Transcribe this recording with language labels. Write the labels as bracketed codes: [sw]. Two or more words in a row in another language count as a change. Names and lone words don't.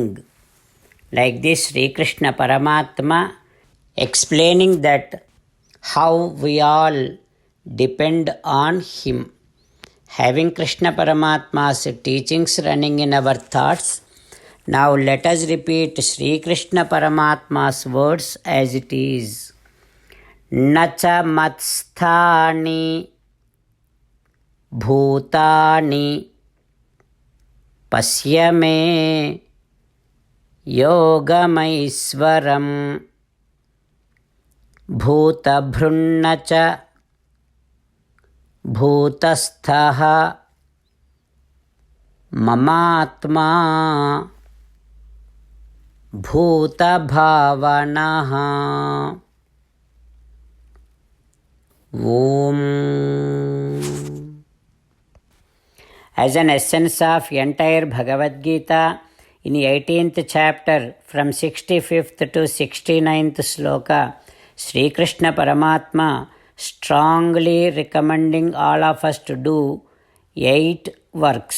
[en] Like this, Sri Krishna Paramatma explaining that how we all depend on him. Having Krishna Paramatma's teachings running in our thoughts, now let us repeat Sri Krishna Paramatma's words as it is. [sa] न च मत्स्थानि भूतानि పశ్య మే యోగమైశ్వరం భూతభృన్న చ భూతస్థః మమాత్మా భూతభావనః. ఓం. [en] As an essence of entire Bhagavad Gita, in 18th chapter from 65th to 69th sloka, Sri Krishna Paramatma strongly recommending all of us to do 8 works.